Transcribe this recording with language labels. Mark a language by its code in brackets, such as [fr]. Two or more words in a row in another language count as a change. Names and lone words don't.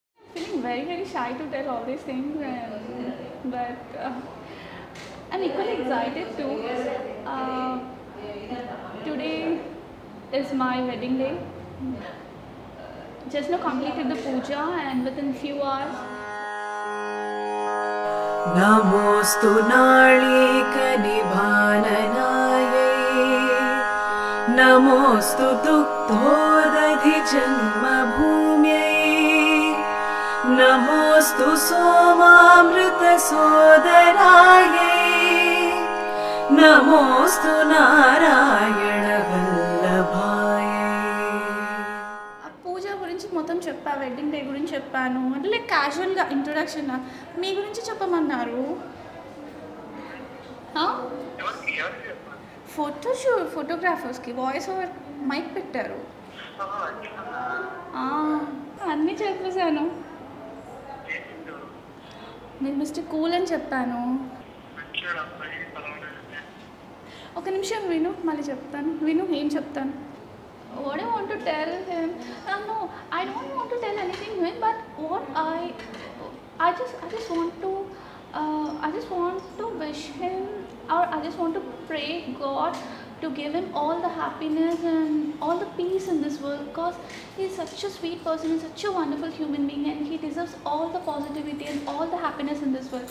[en] feeling very shy to tell all these things, but I'm equally excited too. Today is my wedding day. Just now completed the puja, and within few hours. [sa] नमोऽस्तु नालीकनिभाननायै नमोऽस्तु दुग्धोदधिजन्मभूम्यै नमोऽस्तु सोमामृतसोदरायै नमोऽस्तु नारायणवल्लभायै. [te] పూజ గురించి మొత్తం చెప్పా, [en] wedding day [te] గురించి చెప్పాను, అంటే [en] like casually introduction. [te] మీ గురించి చెప్పమన్నారు. ఫోటోగ్రాఫర్స్కి [en] voice over mic [te] పెట్టారు. అన్నీ చెప్పేశాను. నేను [en] Mister Cool [te] అని చెప్పాను. ఒక నిమిషం విను, మళ్ళీ చెప్తాను. విను, ఏం చెప్తాను. [en] What I want to tell him, no, I don't want to tell anything to him, but what I just want to wish him, or I just want to pray God to give him all the happiness and all the peace in this world, because he's such a sweet person, he's such a wonderful human being, and he deserves all the positivity and all the happiness in this world.